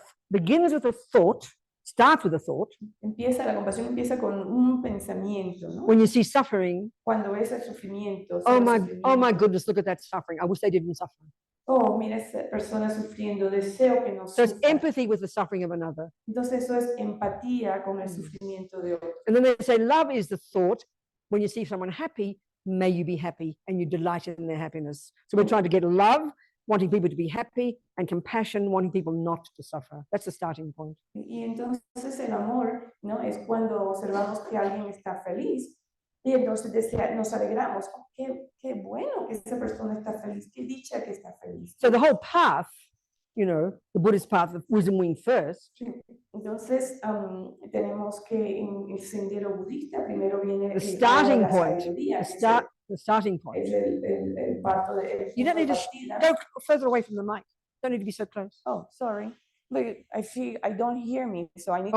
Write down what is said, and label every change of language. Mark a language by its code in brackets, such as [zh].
[en] Begins with a thought, starts with a thought. [es] La compasión empieza con un pensamiento, ¿no? [en] When you see suffering, [es] Cuando ves el sufrimiento. [en] oh my goodness, look at that suffering. I wish they didn't suffer. [es] Oh, mira esa persona sufriendo, deseo que no [en] So it's [es] sufra. [en] empathy with the suffering of another. [es] Entonces eso es empatía con el sufrimiento de otro. [en] And then they say love is the thought. When you see someone happy, may you be happy, and you delight in their happiness. So we're trying to get love, wanting people to be happy, and compassion, wanting people not to suffer. That's the starting point. [es] Y entonces el amor, ¿no? Es cuando observamos que alguien está feliz y entonces nos alegramos. Oh, qué bueno que esa persona está feliz, qué dicha que está feliz. [en] So the whole path, you know, the Buddhist path of wisdom wing first. [es] Entonces tenemos que en el sendero budista primero viene [en] the starting point. The starting point. [es] Es el parto de. [en] You don't need to go further away from the mic. Don't need to be so close. Oh, sorry. But I don't hear me, so I need to.